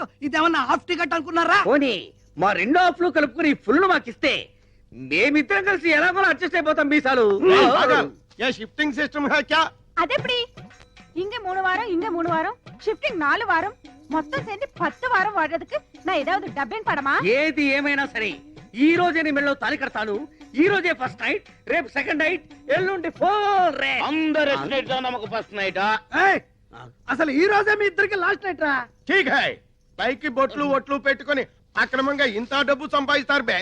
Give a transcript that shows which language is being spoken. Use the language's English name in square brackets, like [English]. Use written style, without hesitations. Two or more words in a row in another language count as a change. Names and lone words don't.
[Telugu] ఇదేమన్నా హాఫ్ టికెట్ అనుకున్నారా? పోనీ మా రెండో హాఫ్లు కలుపుకుని ఫుల్ మాకిస్తే మేమిద్దరం కలిసి ఎలాగో అడ్జస్ట్ అయిపోతాం. మీసాలు షిఫ్టింగ్ సిస్టమ్ అదెప్పుడు? ఇంక 3 వారం, ఇంక 3 వారం, షిఫ్టింగ్ 4 వారం, మొత్తం சேர்ந்து 10 వారం వాడేందుకు [Tamil] நான் ஏதாவது டப்பிங் படமா? [Telugu] ఏది ఏమైనా సరే ఈ రోజే నీ మెళ్ళో తాళి కడతాను. ఈ రోజే ఫస్ట్ నైట్, రేపు సెకండ్ నైట్, ఎల్లుండి ఫోర్. అందరు నమకు ఫస్ట్ నైట్. అసలు ఈ రోజే మీ ఇద్దరికి లాస్ట్ నైట్ రా. [Hindi] ठीक है, [Telugu] పైకి బొట్లు ఒట్లు పెట్టుకొని అక్రమంగా ఇంత డబ్బు సంపాదిస్తారు బే.